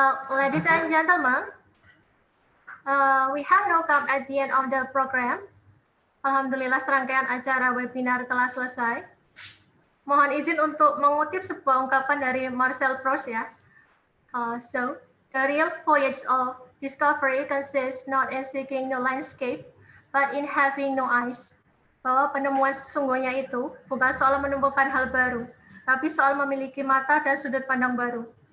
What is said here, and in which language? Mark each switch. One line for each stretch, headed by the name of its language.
English: Ladies and gentlemen, we have now come at the end of the program.
Indonesian: Alhamdulillah serangkaian acara webinar telah selesai. Mohon izin untuk mengutip sebuah ungkapan dari Marcel Proust ya.
English: So, the real voyage of discovery consists not in seeking no landscape, but in having no eyes.
Indonesian: Bahwa penemuan sesungguhnya itu bukan soal menemukan hal baru, tapi soal memiliki mata dan sudut pandang baru.